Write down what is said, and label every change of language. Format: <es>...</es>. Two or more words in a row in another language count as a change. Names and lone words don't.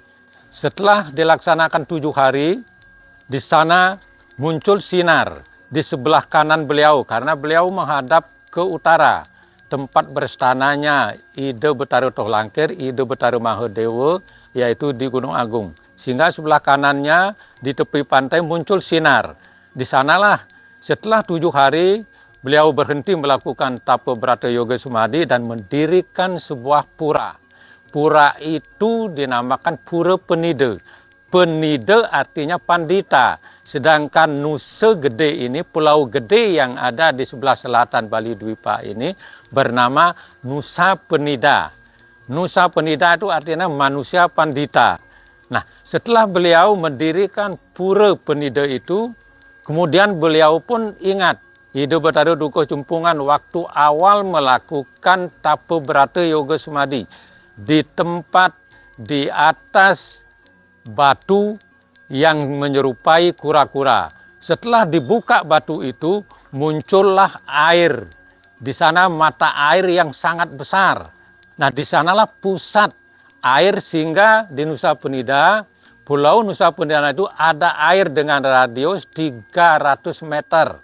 <id>Setelah dilaksanakan 7 hari, di sana muncul sinar di sebelah kanan beliau karena beliau menghadap ke utara. Tempat berstananya Ida Betara Tohlangkir, Ida Betara Mahadewa, yaitu di Gunung Agung. Sehingga sebelah kanannya di tepi pantai muncul sinar. Di sanalah setelah 7 hari beliau berhenti melakukan tapa berata yoga samadhi dan mendirikan sebuah pura. Pura itu dinamakan Pura Penida. Penida artinya pandita, sedangkan Nusa Gede ini, pulau gede yang ada di sebelah selatan Bali Dwipa ini bernama Nusa Penida. Nusa Penida itu artinya manusia pandita. Nah, setelah beliau mendirikan Pura Penida itu, kemudian beliau pun ingat Ida Betara Dukuh Jumpungan waktu awal melakukan tapa berata yoga samadhi di tempat di atas batu yang menyerupai kura-kura. Setelah dibuka batu itu, muncullah air. Di sana mata air yang sangat besar. Nah, di sanalah pusat air sehingga di Nusa Penida, Pulau Nusa Penida itu ada air dengan radius 300 meter.</id>